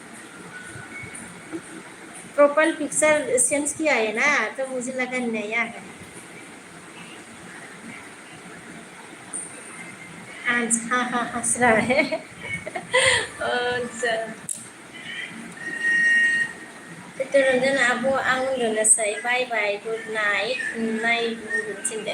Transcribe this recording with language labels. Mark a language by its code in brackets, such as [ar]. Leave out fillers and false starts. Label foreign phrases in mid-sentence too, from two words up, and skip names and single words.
[hi] प्रोफाइल पिक्चर चेंज किया है ना, तो मुझे लगा नया है। आंस हाँ हाँ हंस रहा है। [brx] अच्छा चित्तरंजन आब' आं उन्दुनोसै, [en] bye bye good night night [brx] उन्दुनो थिनदों।